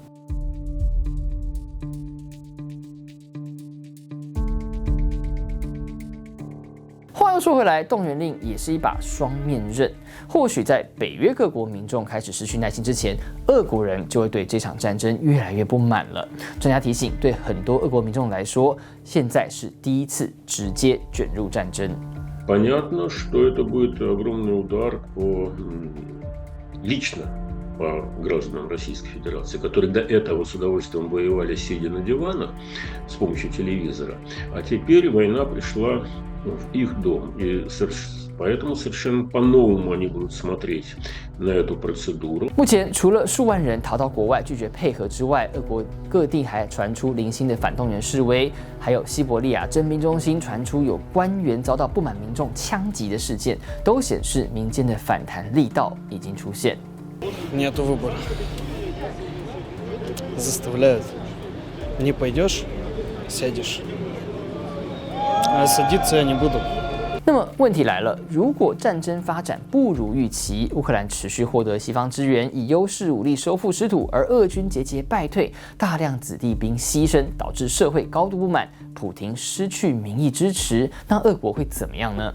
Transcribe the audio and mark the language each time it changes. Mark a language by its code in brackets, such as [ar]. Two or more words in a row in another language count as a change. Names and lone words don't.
[zh] 话又说回来，动员令也是一把双面刃。或许在北约各国民众开始失去耐心之前，俄国人就会对这场战争越来越不满了。专家提醒，对很多俄国民众来说，现在是第一次直接卷入战争。 [ru] Понятно, что это будет огромный удар лично по гражданам Российской Федерации, которые до этого с удовольствием воевали, сидя на диванах с помощью телевизора, а теперь война пришла в их дом, и поэтому совершенно по-новому они будут смотреть на эту процедуру. [zh] 目前除了数万人逃到国外拒绝配合之外，俄国各地还传出零星的反动员示威，还有西伯利亚征兵中心传出有官员遭到不满民众枪击的事件，都显示民间的反弹力道已经出现。 [ru] Нету выбора. Заставляют. Не пойдешь, сядешь. А садиться я не буду. [zh] 那么问题来了，如果战争发展不如预期，乌克兰持续获得西方支援，以优势武力收复失土，而俄军节节败退，大量子弟兵牺牲，导致社会高度不满，普廷失去民意支持，那俄国会怎么样呢？